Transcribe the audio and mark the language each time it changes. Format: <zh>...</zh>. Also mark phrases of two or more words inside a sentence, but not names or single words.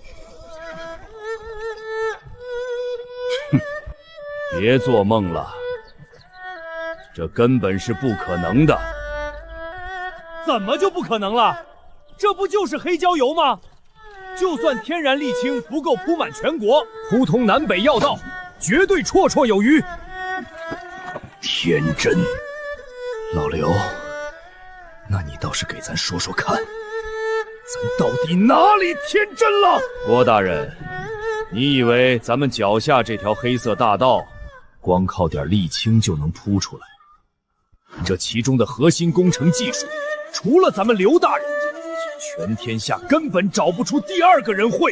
<zh>哼，別做夢了，這根本是不可能的。怎麼就不可能了？這不就是黑椒油嗎？就算天然瀝青不夠鋪滿全國，鋪通南北要道，絕對綽綽有餘。天真，老劉，那你倒是给咱說說看，咱到底哪裡天真了？郭大人，你以為咱們腳下這條黑色大道，光靠點瀝青就能鋪出來？這其中的核心工程技術，除了咱們劉大人，全天下根本找不出第2個人會。</zh>